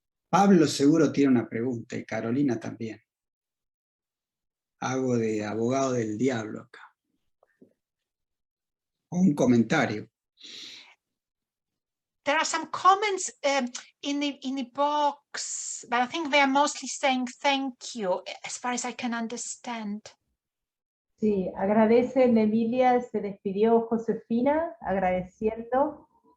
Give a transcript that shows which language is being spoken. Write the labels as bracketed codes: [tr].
[es] Pablo seguro tiene una pregunta y Carolina también. Hago de abogado del diablo acá. O un comentario. [en] There are some comments in the box, but I think they are mostly saying thank you, as far as I can understand. [es] Sí, agradecen, Emilia, se despidió Josefina, agradeciendo.